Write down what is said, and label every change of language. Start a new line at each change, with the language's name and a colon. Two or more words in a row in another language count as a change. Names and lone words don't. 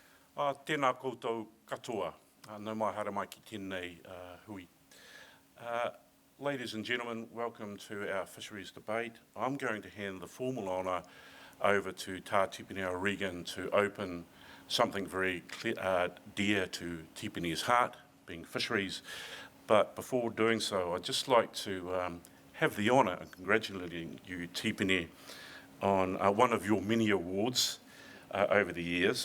Māori: Tēnā koutou katoa, nau mai hara mai ki tēnei hui.
English: Ladies and gentlemen, welcome to our fisheries debate. I'm going to hand the formal honour over to Tā Tipene O'Regan to open something very dear to Tipene's heart, being fisheries. But before doing so, I'd just like to have the honour of congratulating you, Tipene, on one of your many awards over the years.